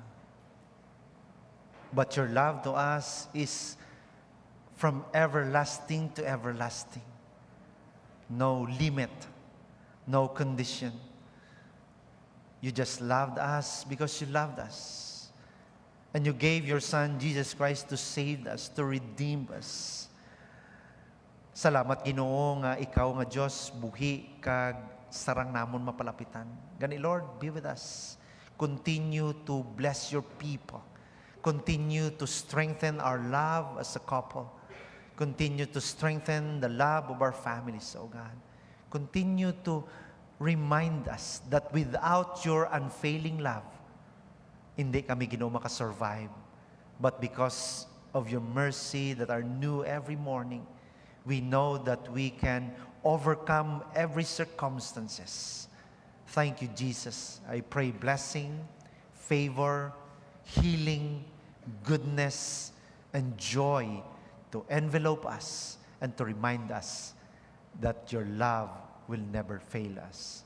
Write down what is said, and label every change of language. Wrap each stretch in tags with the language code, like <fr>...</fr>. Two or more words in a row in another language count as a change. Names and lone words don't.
<en>But your love to us is from everlasting to everlasting. No limit, no condition. You just loved us because you loved us. And you gave your Son, Jesus Christ, to save us, to redeem us.</en> <hil>Salamat, Ginoo, nga ikaw nga Diyos, buhi kag sarang namon mapalapitan. Gani,</hil> <en>Lord, be with us. Continue to bless your people. Continue to strengthen our love as a couple. Continue to strengthen the love of our families, O God. Continue to remind us that without your unfailing love,</en> <tl>hindi kami Ginoo makasurvive.</tl> <en>But because of your mercy that are new every morning, we know that we can overcome every circumstances. Thank you, Jesus. I pray blessing, favor, healing, goodness, and joy to envelope us and to remind us that your love will never fail us.</en>